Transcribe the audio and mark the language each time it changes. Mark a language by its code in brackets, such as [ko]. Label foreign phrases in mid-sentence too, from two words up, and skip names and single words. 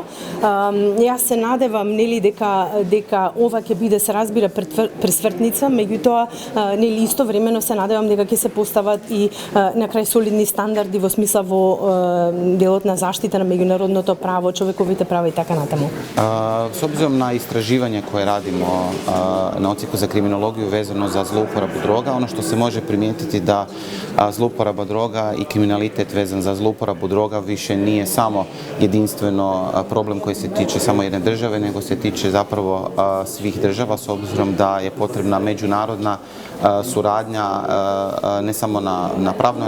[mk] Јас се надевам дека ова ќе биде, се разбира, пресвртница, меѓутоа истовремено се надевам дека ќе се постават и на крај солидни стандарди во смисла во делот на заштита на меѓународното право, човековите права и така натаму. [hr] S obzirom na istraživanje koje radimo na Odsjeku za kriminologiju vezano za zlouporabu droga, ono što se može primijetiti da zlouporaba droga i kriminalitet vezan za zlouporabu droga više nije samo jedinstveno problem koji se tiče samo jedne države, nego se tiče zapravo svih država, s obzirom da je potrebna međunarodna suradnja ne samo na pravnoj